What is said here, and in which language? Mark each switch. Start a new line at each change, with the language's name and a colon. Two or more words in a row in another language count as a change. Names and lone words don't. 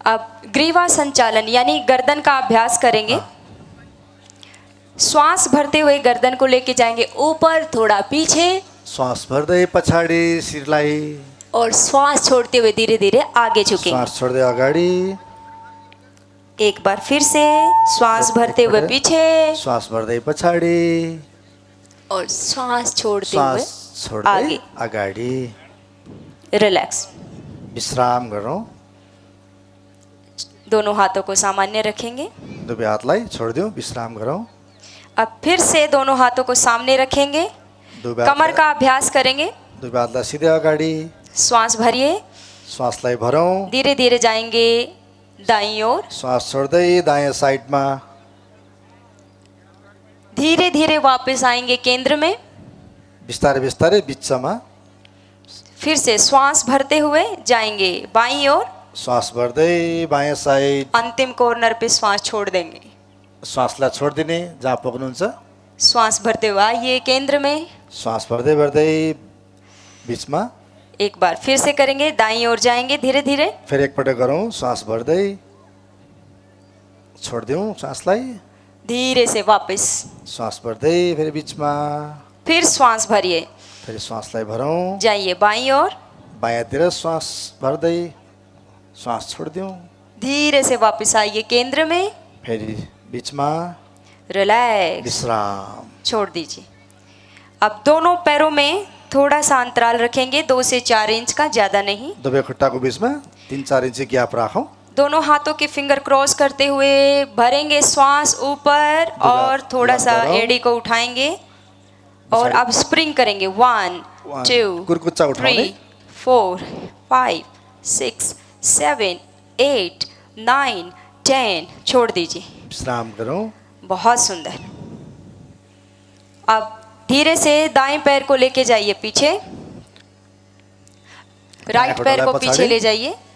Hindi: अब ग्रीवा संचालन यानी गर्दन का अभ्यास करेंगे। श्वास भरते हुए गर्दन को लेके जाएंगे ऊपर, थोड़ा पीछे,
Nepali: श्वास भर्दै पछाडि शिरलाई,
Hindi: और श्वास छोड़ते हुए धीरे धीरे आगे झुकेंगे।
Nepali: श्वास छोड्दै अगाडि,
Hindi: एक बार फिर से श्वास भरते हुए पीछे,
Nepali: श्वास भर्दै पछाडि,
Hindi: और श्वास छोड़ते श्वास हुए
Nepali: छोड्दै
Hindi: आगे।
Nepali: अगाडि।
Hindi: रिलैक्स।
Nepali: विश्राम गरौँ।
Hindi: दोनों हाथों को सामान्य रखेंगे।
Nepali: दुवै हातलाई छोडिदिउँ, विश्राम गरौँ।
Hindi: अब फिर से दोनों हाथों को सामने रखेंगे, कमर का अभ्यास करेंगे।
Nepali: दुवै हातलाई सिधै अगाडि,
Hindi: श्वास भरिए,
Nepali: श्वासलाई भरौँ।
Hindi: धीरे धीरे जाएंगे दाईं ओर,
Nepali: श्वास छोड्दै दायाँ साइडमा,
Hindi: धीरे धीरे वापस आएंगे केंद्र में।
Nepali: बिस्तारै बिस्तारै बिचमा,
Hindi: फिर से श्वास भरते हुए जाएंगे बाईं ओर,
Nepali: श्वास भर्दै बायाँ साइड,
Hindi: अंतिम कॉर्नर पे श्वास छोड़ देंगे।
Nepali: श्वासलाई छोडिदिने जहाँ पुग्नुहुन्छ।
Hindi: श्वास भरते हुए आइए केंद्र में,
Nepali: श्वास भर्दै भर्दै बिचमा,
Hindi: एक बार फिर से करेंगे, दाईं ओर जाएंगे धीरे धीरे,
Nepali: फेरि एकपटक गरौँ। श्वास भर्दै छोडिदिउँ श्वासलाई,
Hindi: धीरे से वापस,
Nepali: श्वास भर्दै फेरि बिचमा,
Hindi: फिर श्वास भरिए,
Nepali: फेरि श्वासलाई भरौँ।
Hindi: जाइए बाईं ओर,
Nepali: बायाँतिर श्वास भर्दै श्वास छोडिदिउँ,
Hindi: धीरे से वापस आइए केंद्र में,
Nepali: फेरि बिचमा,
Hindi: रिलैक्स,
Nepali: विश्राम।
Hindi: छोड़ दीजिए। अब दोनों पैरों में थोड़ा सा अंतराल रखेंगे, 2 से 4 इंच का, ज़्यादा नहीं।
Nepali: दुवै खुट्टाको बिचमा 3-4
English: inch gap
Nepali: राखौँ।
Hindi: दोनों हाथों के
English: finger cross
Hindi: करते हुए भरेंगे श्वास ऊपर, और थोड़ा सा एड़ी को उठाएंगे, और अब स्प्रिंग करेंगे। 1 2
Nepali: कुर्कुच्चा उठाउने।
Hindi: 3 4 5 6 7 8 9 10, छोड़ दीजिए।
Nepali: विश्राम गरौँ।
Hindi: बहुत सुंदर। अब धीरे से दाएं पैर को लेके जाइए पीछे, राइट पैर को पीछे ले जाइए।